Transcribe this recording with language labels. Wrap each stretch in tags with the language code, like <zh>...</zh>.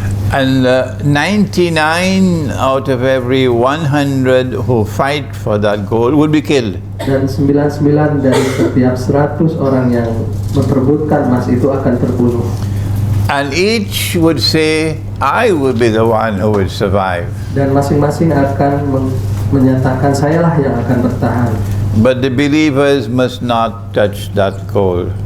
<en>And 99 out of every 100 who fight for that gold will be killed.</en> <id>Dan 99 dari setiap 100 orang yang memperebutkan emas itu akan terbunuh.</id> <en>And each would say, I will be the one who will survive.</en> <id>Dan masing-masing akan menyatakan sayalah yang akan bertahan.</id> <en>But the believers must not touch that gold.</en>